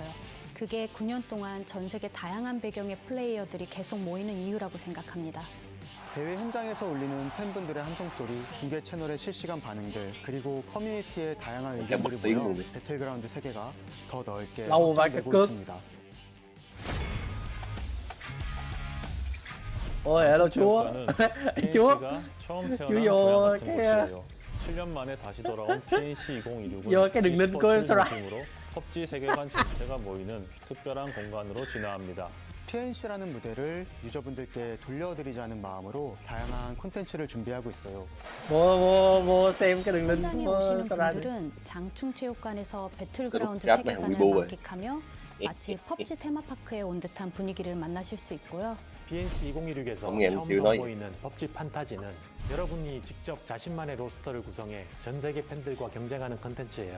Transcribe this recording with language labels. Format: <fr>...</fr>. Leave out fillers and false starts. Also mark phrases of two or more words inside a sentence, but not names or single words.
<ko>그게 9년 동안 전 세계 다양한 배경의 플레이어들이 계속 모이는 이유라고 생각합니다. 대회 현장에서 울리는 팬분들의 함성소리, 중계 채널의 실시간 반응들, 그리고 커뮤니티의 다양한 의견들이 모여 배틀그라운드 세계가 더 넓게 확장되고 있습니다.</ko> <vi>Ôi, hello chúa. Chúa.</vi> <ko>처음</ko> <vi>Chúa</vi> <ko>태어난</ko> <vi>vô</vi> <ko>고향 같은</ko> <vi>cái</vi> <ko>곳이에요. 7년 만에 다시 돌아온 PNC 2026은</ko> <vi>vô cái đường link của Sora.</vi> <ko>중심으로 PUBG 세계관 전체가 모이는 특별한 공간으로 진화합니다. PNC라는 무대를 유저분들께 돌려드리자는 마음으로 다양한 콘텐츠를 준비하고 있어요.</ko> <vi>뭐 xem cái đường link</vi> <ko>현장에</ko> <vi>của</vi> <ko>오시는</ko> <vi>Sora đi.</vi> <ko>분들은 장충체육관에서 배틀그라운드 그 세계관을 우리 만끽하며 마치 펍지 테마파크에 온 듯한 분위기를 만나실 수 있고요. PNC 2026에서 정리 처음 MC 선보이는 PUBG 판타지는 여러분이 직접 자신만의 로스터를 구성해 전 세계 팬들과 경쟁하는 컨텐츠예요.</ko>